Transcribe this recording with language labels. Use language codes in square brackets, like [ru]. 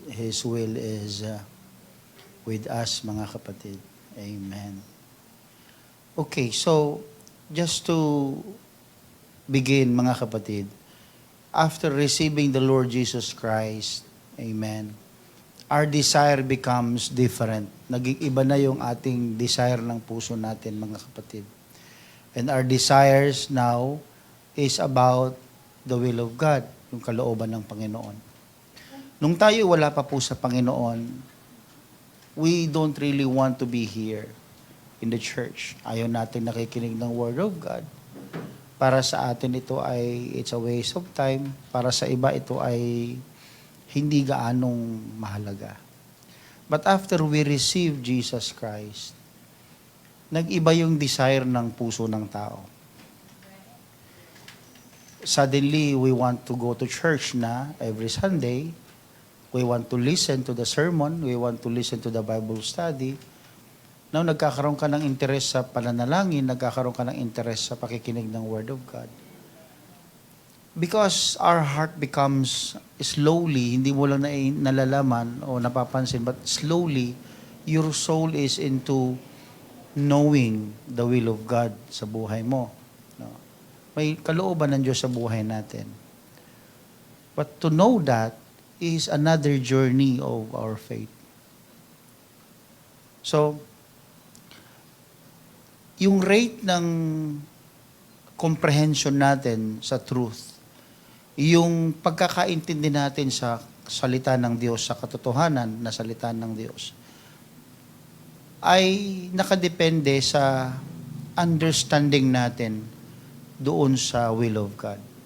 [en] His will is with us, mga kapatid. Amen. Okay, so, just to begin, mga kapatid, after receiving the Lord Jesus Christ, amen, our desire becomes different. [tl] Nag-iiba na yung ating desire ng puso natin, mga kapatid. [en] And our desires now is about the will of God, [tl] yung kalooban ng Panginoon. Nung tayo wala pa po sa Panginoon, [en] we don't really want to be here in the church. [tl] Ayaw natin nakikinig ng Word of God. Para sa atin ito ay [en] it's a waste of time. [tl] Para sa iba ito ay hindi gaanong mahalaga. [en] But after we receive Jesus Christ, [tl] nag-iba yung desire ng puso ng tao. [en] Suddenly, we want to go to church na every Sunday. We want to listen to the sermon. We want to listen to the Bible study. [tl] Now, nagkakaroon ka ng interest sa pananalangin, nagkakaroon ka ng interest sa pakikinig ng Word of God. [en] Because our heart becomes slowly, [tl] hindi mo lang nalalaman o napapansin, [en] but slowly, your soul is into knowing the will of God [tl] sa buhay mo. [en] No? [tl] May kalooban ng Diyos sa buhay natin. [en] But to know that is another journey of our faith. [tl] So, yung rate ng comprehension natin sa truth, yung pagkakaintindi natin sa salita ng Diyos, sa katotohanan na salita ng Diyos, ay nakadepende sa understanding natin doon sa will of God.